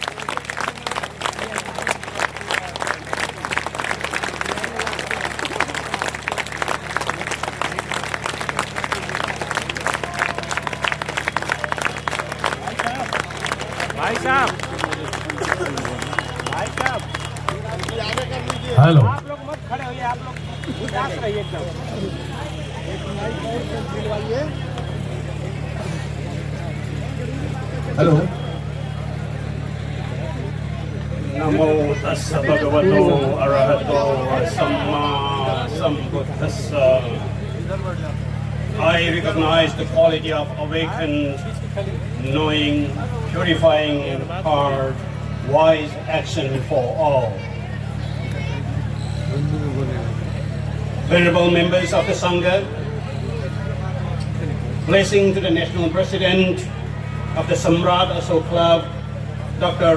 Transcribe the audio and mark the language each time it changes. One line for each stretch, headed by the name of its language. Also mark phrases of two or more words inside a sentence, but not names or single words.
Hindi: भाई साहब, हेलो, आप लोग मत खड़े होइए, आप लोग उदास रहिए एकदम। हेलो।
Pali: नमो तस्स भगवतो अरहतो सम्मा सम्बुद्धस्स।
English: I recognize the quality of awakened, knowing, purifying heart, wise action for all. Venerable members of the Sangha, blessing to the National President of the Samrat Ashok Club, Dr.